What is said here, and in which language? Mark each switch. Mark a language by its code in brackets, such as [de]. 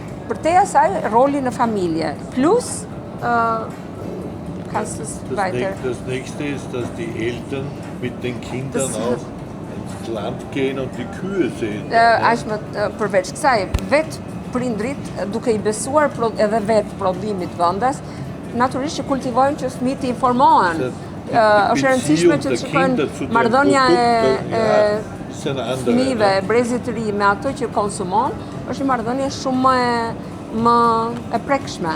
[sq] Përtej asaj roli në familje. Plus [de] Das nächste ist, dass die Eltern mit den Kindern auch ins Land gehen und die Kühe sehen. [sq] Ashme përveç kësaj, vetë prindrit duke I besuar edhe vetë prodhimit vendas, natyrisht që kultivojnë që fëmijët të informohen. Është e rëndësishme që të shikojnë marrëdhënia e fëmijëve, brezit të ri me ato që konsumon, është një marrëdhënie shumë më e prekshme.